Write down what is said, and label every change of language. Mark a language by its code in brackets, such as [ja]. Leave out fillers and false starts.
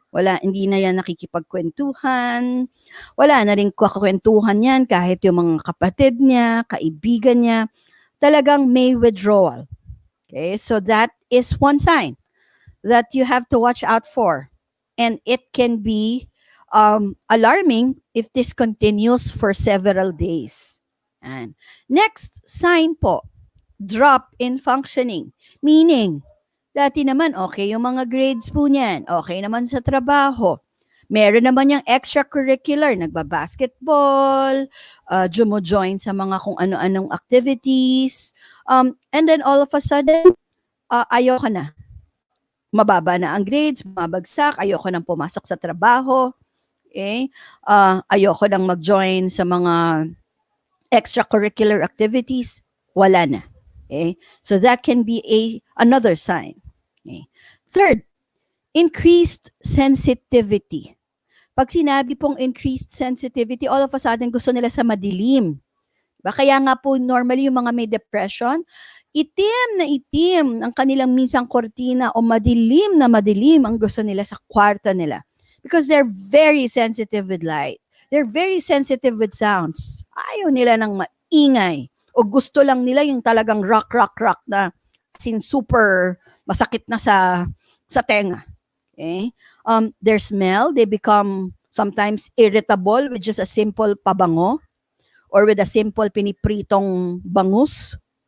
[tl] Wala, hindi na yan nakikipagkwentuhan. Wala na rin kakwentuhan yan kahit yung mga kapatid niya, kaibigan niya. Talagang may withdrawal. [en] Okay, so that is one sign that you have to watch out for. And it can be alarming if this continues for several days. And next sign po, drop in functioning. [tl] Meaning, dati naman okay yung mga grades po niyan, okay naman sa trabaho. Meron naman yung extracurricular, nagba-basketball, jumo-join sa mga kung ano-anong activities. [en] And then all of a sudden, [tl] ayoko na. Mababa na ang grades, mabagsak, ayoko nang pumasok sa trabaho. Okay? Ayoko nang mag-join sa mga extracurricular activities, wala na. [en] Okay? So that can be another sign. Okay? Third, increased sensitivity. [tl] Pag sinabi pong [en] increased sensitivity, all of a sudden [tl] gusto nila sa madilim. Kaya nga po normally yung mga may depression, itim ang kanilang minsang kortina o madilim na madilim ang gusto nila sa kwarto nila. [en] Because they're very sensitive with light. They're very sensitive with sounds. [tl] Ayaw nila ng maingay. O gusto lang nila yung talagang rock na sin super masakit na sa tenga. Okay? [en] Their smell, they become sometimes irritable with just a simple pabango or with a simple [tl] pinipritong bangus.